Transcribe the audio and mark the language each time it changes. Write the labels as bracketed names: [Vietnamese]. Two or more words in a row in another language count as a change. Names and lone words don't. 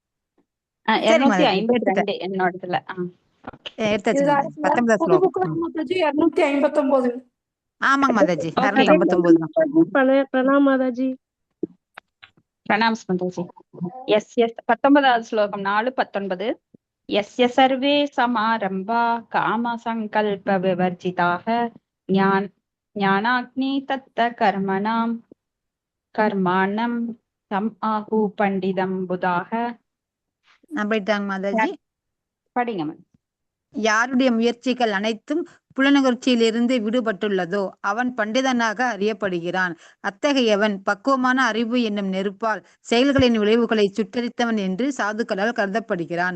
[Tamil] 252 என்னோடதுல. எடுத்தாச்சு 19 புது ஸ்லோகம். புக் மாதாஜி 259. ஆமாங்க மாதாஜி 259 தான். பிரணாம் மாதாஜி. பிரணாம்ஸ் மாதாஜி. எஸ் 19வது ஸ்லோகம் 4:19. [Sanskrit] यस्य सर्वे समारंभा काम संकल्प विवर्जिताः ज्ञानाग्नि तत्त कर्माणं तम आहु पंडितम बुधाः. [Tamil] போயிட்டாங்க மாதாஜி. படிங்க. யாருடைய முயற்சிகள் அனைத்தும் புலனுணர்ச்சியிலிருந்து விடுபட்டுள்ளதோ அவன் பண்டிதனாக அறியப்படுகிறான். அத்தகையவன் பக்குவமான அறிவு என்னும் நெருப்பால் செயல்களின் விளைவுகளை சுட்டரித்தவன் என்று சாதுக்களால் கருதப்படுகிறான்.